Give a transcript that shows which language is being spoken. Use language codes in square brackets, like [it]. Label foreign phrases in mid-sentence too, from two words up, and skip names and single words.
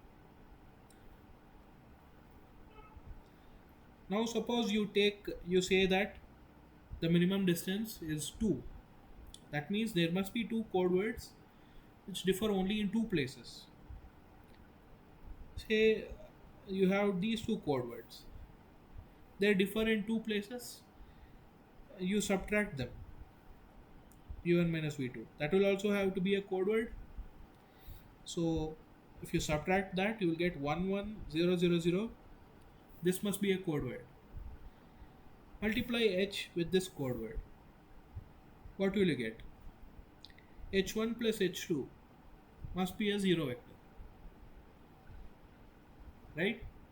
[en] Now suppose you say that the minimum distance is 2. That means there must be two code words which differ only in two places. Say you have these two code words. They differ in two places. You subtract them. V1 minus V2. That will also have to be a code word. So If you subtract that, you will get 11000. This must be a code word. Multiply h with this code word. What will you get? h1 plus h2 must be a 0 vector, right?